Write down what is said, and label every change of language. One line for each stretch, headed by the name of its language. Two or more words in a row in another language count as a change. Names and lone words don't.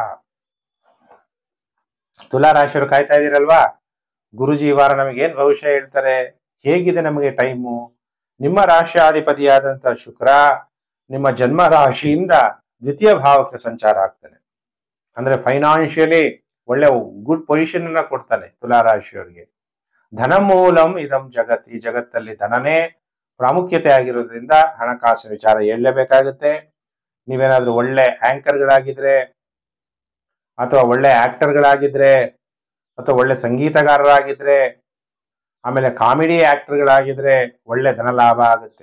Kannada: ತುಲಾ ರಾಶಿಯವರು ಕಾಯ್ತಾ ಇದ್ದೀರಲ್ವಾ, ಗುರುಜಿ ಈ ವಾರ ನಮಗೆ ಏನ್ ಭವಿಷ್ಯ ಹೇಳ್ತಾರೆ, ಹೇಗಿದೆ ನಮಗೆ ಟೈಮು. ನಿಮ್ಮ ರಾಶಿಯಾಧಿಪತಿಯಾದಂತಹ ಶುಕ್ರ ನಿಮ್ಮ ಜನ್ಮ ರಾಶಿಯಿಂದ ದ್ವಿತೀಯ ಭಾವಕ್ಕೆ ಸಂಚಾರ ಆಗ್ತಾನೆ. ಅಂದ್ರೆ ಫೈನಾನ್ಷಿಯಲಿ ಒಳ್ಳೆ
English: good position
Kannada: ಅನ್ನ ಕೊಡ್ತಾನೆ ತುಲಾ ರಾಶಿಯವರಿಗೆ.
Sanskrit: ಧನ ಮೂಲಂ ಇದಂ ಜಗತ್,
Kannada: ಈ ಜಗತ್ತಲ್ಲಿ ಧನನೇ ಪ್ರಾಮುಖ್ಯತೆ ಆಗಿರೋದ್ರಿಂದ ಹಣಕಾಸಿನ ವಿಚಾರ ಹೇಳಲೇಬೇಕಾಗುತ್ತೆ. ನೀವೇನಾದ್ರೂ ಒಳ್ಳೆ ಆಂಕರ್ಗಳಾಗಿದ್ರೆ, ಅಥವಾ ಒಳ್ಳೆ ಆಕ್ಟರ್ಗಳಾಗಿದ್ರೆ, ಅಥವಾ ಒಳ್ಳೆ ಸಂಗೀತಗಾರರಾಗಿದ್ರೆ, ಆಮೇಲೆ ಕಾಮಿಡಿ ಆಕ್ಟರ್ಗಳಾಗಿದ್ರೆ ಒಳ್ಳೆ ಧನಲಾಭ ಆಗುತ್ತೆ.